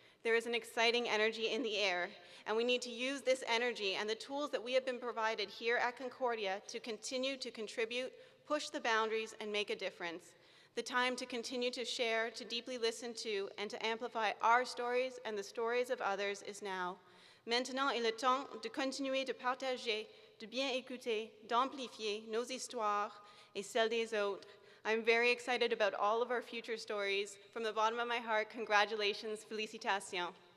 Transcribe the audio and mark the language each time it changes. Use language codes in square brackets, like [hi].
[en] There is an exciting energy in the air, and we need to use this energy and the tools that we have been provided here at Concordia to continue to contribute, push the boundaries, and make a difference. The time to continue to share, to deeply listen to, and to amplify our stories and the stories of others is now. [fr] Maintenant est le temps de continuer de partager, de bien écouter, d'amplifier nos histoires et celles des autres. [en] I'm very excited about all of our future stories. From the bottom of my heart, congratulations, [fr] félicitations.